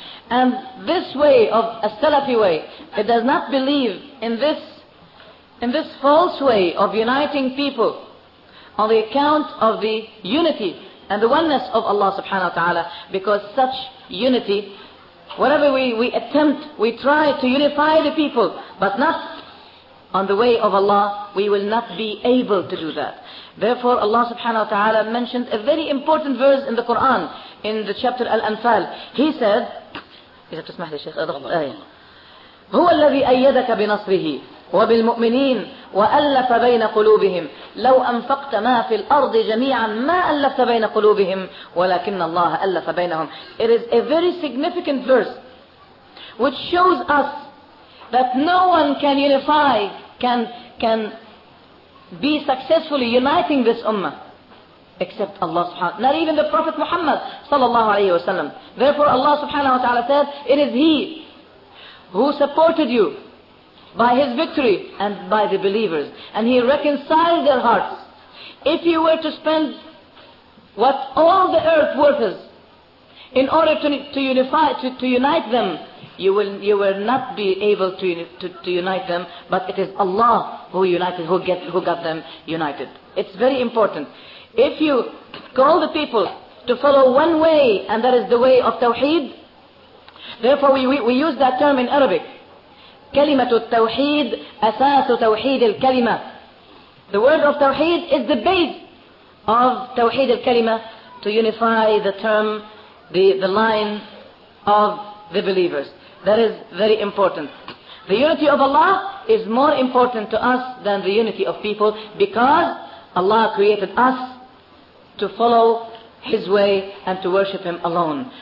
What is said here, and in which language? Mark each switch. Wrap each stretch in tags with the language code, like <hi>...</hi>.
<en>And this way of a Salafi way, it does not believe in this false way of uniting people on the account of the unity and the oneness of Allah subhanahu wa ta'ala, because such unity, whatever we attempt, we try to unify the people, but not on the way of Allah, we will not be able to do that. Therefore, Allah subhanahu wa ta'ala mentioned a very important verse in the Quran, in the chapter Al-Anfal. He said,</en> <ar>إذا تسمح لي شيخ أضغط آية. هو الذي أيدك بنصره وبالمؤمنين وألف بين قلوبهم لو أنفقت ما في الأرض جميعا ما ألفت بين قلوبهم ولكن الله ألف بينهم.</ar> <en>It is a very significant verse which shows us that no one can unify, can be successfully uniting this ummah except Allah subhanahu wa ta'ala, not even the Prophet Muhammad sallallahu alayhi wa sallam. Therefore Allah subhanahu wa ta'ala said, it is He who supported you by His victory and by the believers, and He reconciled their hearts. If you were to spend what all the earth worth is in order to unite them, you will not be able to unite them, but it is Allah who got them united. It's very important. If you call the people to follow one way, and that is the way of Tawheed, therefore we use that term in Arabic.</en> <ar>كلمة التوحيد أساس توحيد الكلمة.</ar> <en>The word of Tawheed is the base of</en> <ar>توحيد الكلمة,</ar> <en>to unify the term, the line of the believers. That is very important. The unity of Allah is more important to us than the unity of people, because Allah created us to follow His way and to worship Him alone.</en>